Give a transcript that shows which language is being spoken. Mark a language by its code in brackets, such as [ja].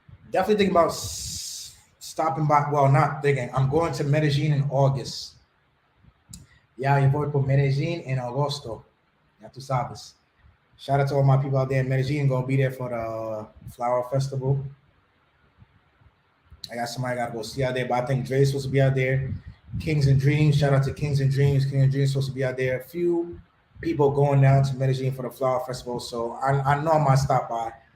[en] Definitely thinking about stopping by. Well, not thinking. I'm going to Medellin in August. [es] Yeah, yo voy por Medellin en agosto. Ya tú sabes. [en] Shout out to all my people out there in Medellin. Gonna be there for the flower festival. I got somebody I gotta go see out there, but I think Dre's supposed to be out there. Kings and Dreams. Shout out to Kings and Dreams. King and Dreams supposed to be out there. A few people going down to Medellin for the flower festival, so I know I might stop by.